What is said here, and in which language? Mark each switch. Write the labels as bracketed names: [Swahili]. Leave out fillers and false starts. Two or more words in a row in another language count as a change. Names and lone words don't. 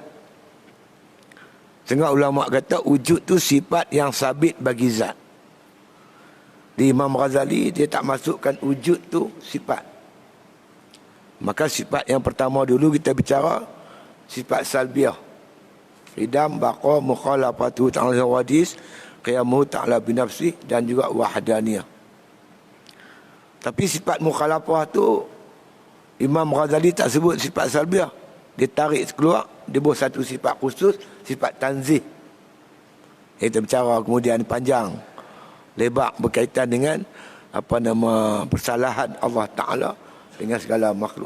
[Malay] Setengah ulama kata wujud tu sifat yang sabit bagi zat. Di Imam Ghazali dia tak masukkan wujud tu sifat. Maka sifat yang pertama dulu kita bicara sifat salbiyah. [Arabic] قدم، بقاء، مخالفته تعالى للحوادث، قيامه تعالى بنفسه, [Malay] dan juga wahdaniyah. Tapi sifat mukhalafah tu Imam Ghazali tak sebut sifat salbiyah. Dia tarik keluar, dia buat satu sifat khusus, sifat tanzih. Kita bicara kemudian panjang lebar berkaitan dengan persalahan Allah Ta'ala dengan segala makhluk.